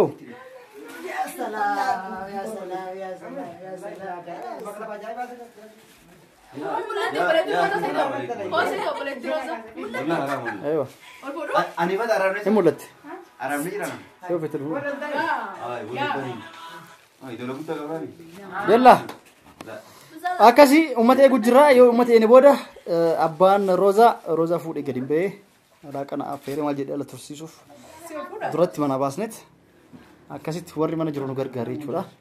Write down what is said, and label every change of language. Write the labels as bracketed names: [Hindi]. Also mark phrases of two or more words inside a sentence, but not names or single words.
[Arabic] يا سلام يا سلام يا سلام يا سلام ايوه أنا ما أعرف كم ولدت أعرف ليه أنا شوف التلفون يدور بوتا كمان [Oromo] يلا akasi ummata eegu jira yoo ummata ene booda abbaan roza fuudhee gadi ba'ee raaqana affeeree maal jedhee ala tursiisuuf duratti mana baasnet akkasitti warri mana jiru nu gargaaree jechuudha.